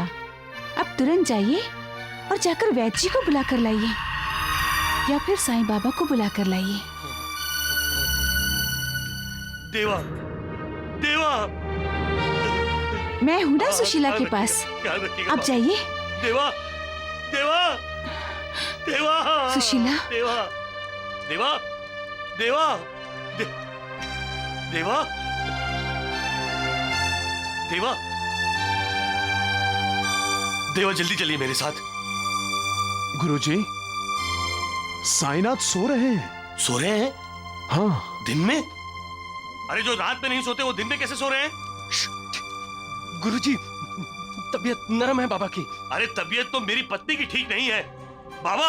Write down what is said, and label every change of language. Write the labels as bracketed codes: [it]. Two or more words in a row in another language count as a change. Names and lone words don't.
[hi] आप तुरंत जाइए और जाकर वैद्य जी को बुला कर लाइए, या फिर साईं बाबा को बुला कर लाइए। देवा, देवा, मैं हूं ना सुशीला के पास, आप जाइए। देवा, देवा, देवा, सुशीला। देवा, देवा, देवा, देवा, देवा, देवा जल्दी चलिए मेरे साथ। गुरुजी, साईनाथ सो रहे हैं। सो रहे हैं? हाँ। दिन में? अरे जो रात में नहीं सोते वो दिन में कैसे सो रहे हैं? गुरुजी, तबीयत नरम है बाबा की। अरे तबीयत तो मेरी पत्नी की ठीक नहीं है बाबा।